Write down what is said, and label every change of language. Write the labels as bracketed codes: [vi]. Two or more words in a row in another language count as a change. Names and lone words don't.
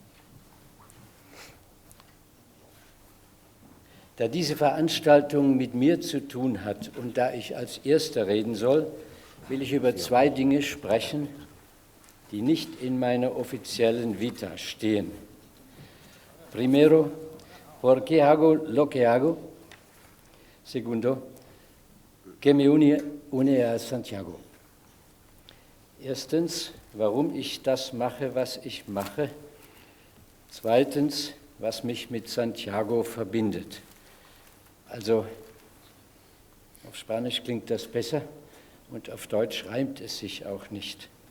[de] Da diese Veranstaltung mit mir zu tun hat und da ich als Erster reden soll, will ich über zwei Dinge sprechen, die nicht in meiner offiziellen Vita stehen. [es] Primero, ¿por qué hago lo que hago? Segundo, ¿qué me une a Santiago? [de] Erstens, warum ich das mache, was ich mache. Zweitens, was mich mit Santiago verbindet. Also, auf Spanisch klingt das besser und auf Deutsch reimt es sich auch nicht.